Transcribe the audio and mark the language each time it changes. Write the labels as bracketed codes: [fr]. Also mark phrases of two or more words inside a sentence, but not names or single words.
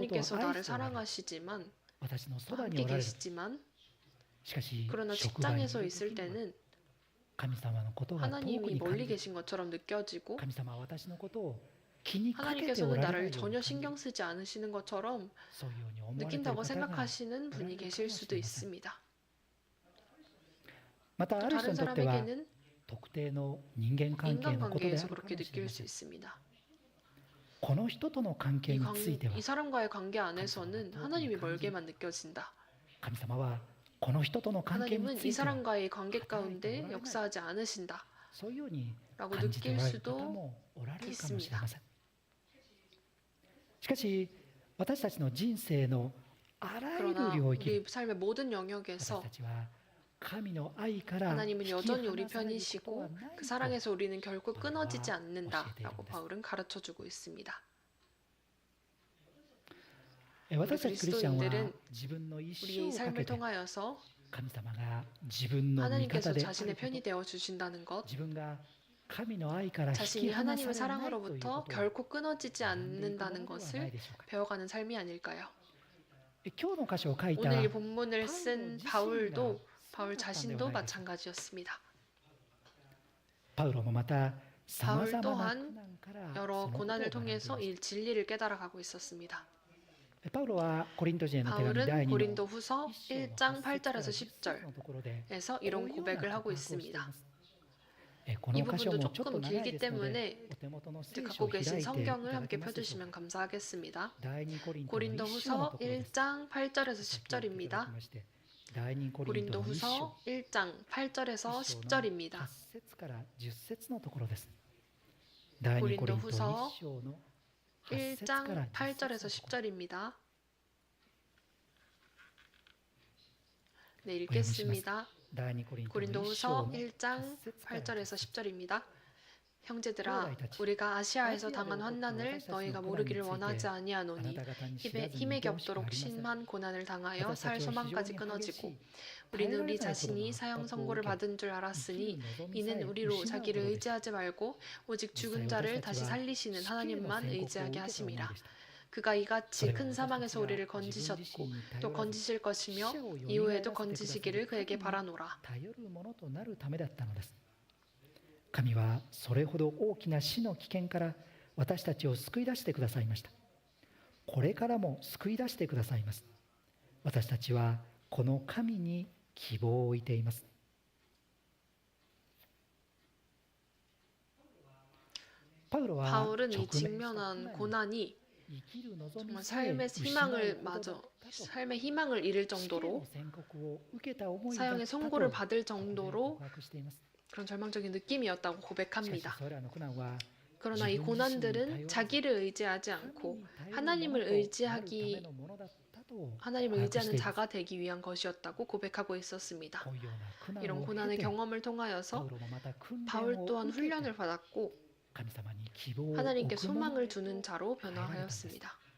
[ko] 하나님께서 [ja] してお [ko] 나를 [ja] られる。 [ko] 사랑하시지만 [ja] 私のそばに [ko] 함께 [ja] おられる。 [ko] 계시지만 [ja] しかし [ko] 그러나 [ja] 職場にいる [ko] 직장에서 [ja] 時 [ko] 있을 [ja] には [ko] 때는 [ja] 神様のことが遠く [ko] 하나님이 [ja] に感 [ko] 멀리 [ja] じる。 [ko] 계신 것처럼 느껴지고 [ja] 神様は私のことを気にかけてお [ko] 하나님께서는 [ja] られない [ko] 나를 [ja] ように [ko] 전혀 [ja] 感じる。 [ko] 신경 쓰지 않으시는 것처럼 [ja] そういうように思われている [ko] 느낀다고 [ja] 方が [ko] 생각하시는 [ja] おら [ko] 분이 [ja] れるか [ko] 계실 [ja] もし [ko] 수도 [ja] れません。 [ko] 있습니다. [ja] またあ [ko] 또 [ja] る人 [ko] 다른 [ja] にとっては [ko] 사람에게는 [ja] 特定の人間関係のことであ [ko] 인간관계에서 [ja] るかも [ko] 그렇게 [ja] しれ [ko] 느낄 [ja] ま [ko] 수 [ja] せん。 [ko] 있습니다. [ja] この人との関係 [ko] 이, [ja] に [ko] 관, [ja] ついては [ko] 이 사람과의 관계 안에서는 하나님이 멀게만 느껴진다. [ja] 神様はこの人との関係に [ko] 하나님은 [ja] つ [ko] 이 [ja] いては [ko] 사람과의 관계 가운데 역사하지 않으신다. [ja] そういうように [ko] 라고 [ja] 感じてお [ko] 느낄 [ja] られる [ko] 수도 [ja] 方もおられるかもしれません。しかし私たちの人生のあらゆる [ko] 그러나 [ja] 領域 [ko] 우리 삶의 모든 [ja] 私 [ko] 영역에서 [ja] たちは神の愛から [ko] 하나님은 [ja] 引き [ko] 여전히 우리 [ja] 離されることは [ko] 편이시고 [ja] ない [ko] 그 [ja] と [ko] 사랑에서 우리는 결코 끊어지지 바울은 않는다라고 가르쳐주고 바울은 가르쳐주고 있습니다. [ja] 私たちクリスチャンは [ko] 그리스도인들은 [ja] 自分の一生 [ko] 우리의 [ja] をか [ko] 삶을 [ja] けて [ko] 통하여서 [ja] 神様が自分の味 [ko] 하나님께서 [ja] 方である [ko] 자신의 [ja] こ [ko] 편이 [ja] と [ko] 되어 주신다는 것, [ja] 自分が神の愛から引き [ko] 자신이 [ja] 離 [ko] 하나님의 [ja] されないというこ [ko] 사랑으로부터 [ja] とを [ko] 결코 끊어지지 [ja] 学んでいくもの [ko] 않는다는 [ja] ではない [ko] 것을 [ja] でしょうか。 [ko] 배워가는 삶이 아닐까요? [ja] 今日の箇所を書いた [ko] 오늘 이 본문을 쓴 바울도 바울 [ja] そうだったんでは [ko] 자신도 [ja] ないでしょうか。 [ko] 마찬가지였습니다. [ja] パウロもまたさま [ko] 바울 [ja] ざまな [ko] 또한 [ja] 苦難からそ [ko] 여러 [ja] のことを [ko] 고난을 [ja] 学んでいま [ko] 통해서 [ja] し [ko] 이 진리를 깨달아가고 있었습니다. [ja] た。パウロはコリント人への手紙第 [ko] 바울은 [ja] 2の [ko] 고린도 후서 [ja] 1章 [ko] 1장 [ja] 8節から [ko] 8절에서 [ja] 10節の [ko] 10절에서 [ja] ところで [ko] 이런 [ja] こういうような [ko] 고백을 [ja] 告 [ko] 하고 [ja] 白をしていま [ko] 있습니다. [ja] す。 こ [ko] 이 [ja] の箇所 [ko] 부분도 [ja] もちょっと [ko] 조금 [ja] 長い [ko] 길기 [ja] ですので [ko] 때문에 [ja] お手元の [ko] 이제 [ja] 聖書を [ko] 갖고 [ja] 開い [ko] 계신 [ja] ていただ [ko] 성경을 [ja] け [ko] 함께 [ja] ますでしょうか。 [ko] 펴주시면 감사하겠습니다. [ja] 第二コリントの [ko] 고린도 [ja] 一章の [ko] 후서 [ja] ところです。 [ko] 1장 8절에서 [ja] 先を開いていただき [ko] 10절입니다. [ja] まして、第二コリント [ko] 고린도 [ja] の一章 [ko] 후서 1장 8절에서 [ja] 一章の [ko] 10절입니다. [ja] 8節から10節のところです。第二コリント一章の8節か [ko] 1장 [ja] ら10 [ko] 8절에서 [ja] 節のところ [ko] 10절입니다. 네, [ja] お読みします。 [ko] 읽겠습니다. [ja] 第二コリントの [ko] 고린도 [ja] 一章 [ko] 후서 [ja] の [ko] 1장 [ja] 8節から [ko] 8절에서 [ja] 10 [ko] 10절입니다. 형제들아, 우리가 아시아에서 당한 환난을 너희가 모르기를 원하지 아니하노니 힘에 겹도록 심한 고난을 당하여 살 소망까지 끊어지고 우리는 우리 자신이 사형 선고를 받은 줄 알았으니 이는 우리로 자기를 의지하지 말고 오직 죽은 자를 다시 살리시는 하나님만 의지하게 하심이라. 그가 이같이 큰 사망에서 우리를 건지셨고 또 건지실 것이며 이후에도 건지시기를 그에게 바라노라. [ja] 頼るものとなるためだったのです。神はそれほど大きな死の危険から私たちを救い出してくださいました。これからも救い出してくださいます。私たちはこの神に希望を置いています。パウロは [ko] 바울은 [ja] 直 [ko] 이 [ja] 面した [ko] 직면한 고난이 [ja] 生きる望み [ko] 정말 [ja] さえ [ko] 삶의 [ja] 失う [ko] 희망을 [ja] ことだ [ko] 마저 [ja] ったと [ko] 삶의 희망을 잃을 [ja] 死刑の [ko] 정도로 [ja] 宣告を受けた思いだった [ko] 사형의 [ja] と [ko] 선고를 받을 [ja] ここで [ko] 정도로 [ja] 告白しています。 [ko] 그런 절망적인 느낌이었다고 [ja] しかし [ko] 고백합니다. [ja] それらの苦難は [ko] 그러나 이 고난들은 자기를 의지하지 않고 하나님을 의지하기 하나님을 의지하는 자가 되기 위한 것이었다고 고백하고 있었습니다. 이런 고난의 경험을 통하여서 바울 또한 훈련을 받았고 하나님께 소망을 두는 자로 변화하였습니다.